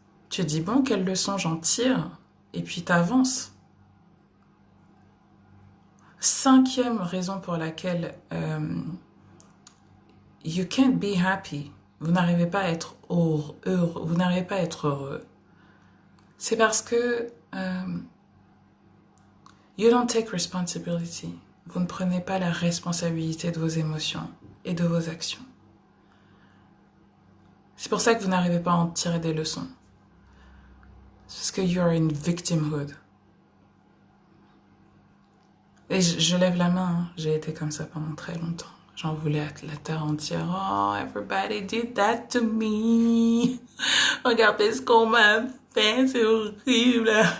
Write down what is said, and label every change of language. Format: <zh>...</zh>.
<fr>Tu dis, bon, quelle leçon j'en tire? Et puis t'avances. Cinquième raison pour laquelle</fr> <en>you can't be happy.</en> <fr>Vous n'arrivez pas à être heureux. Vous n'arrivez pas à être heureux. C'est parce que</fr> <en>you don't take responsibility.</en> <fr>Vous ne prenez pas la responsabilité de vos émotions et de vos actions. C'est pour ça que vous n'arrivez pas à en tirer des leçons. C'est parce que</fr> <en>you're in victimhood.</en> <fr>Et je lève la main, hein. J'ai été comme ça pendant très longtemps. J'en voulais à la terre entière.</fr> <en>Oh, everybody did that to me.</en> <fr>Regardez ce qu'on m'a fait, c'est horrible.</fr>